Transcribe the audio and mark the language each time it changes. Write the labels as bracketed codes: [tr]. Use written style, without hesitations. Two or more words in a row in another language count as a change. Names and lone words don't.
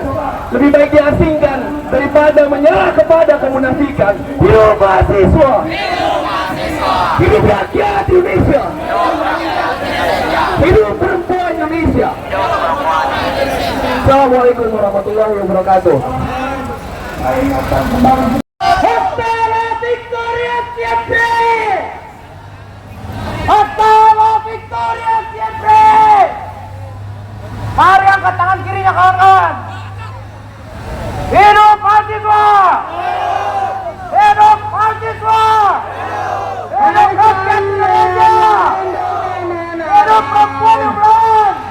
[id] Lebih baik diasingkan daripada menyerah kepada kemunafikan. Hidup mahasiswa, hidup rakyat Indonesia, hidup perempuan Indonesia. [ar] السلام عليكم ورحمة الله وبركاته. [es] Hasta la victoria siempre. Hasta la victoria siempre. [id] Mari angkat tangan kirinya, kawan-kawan. Hidup mahasiswa. Hidup mahasiswa. Hidup rakyat Indonesia. Hidup perempuan yang melawan.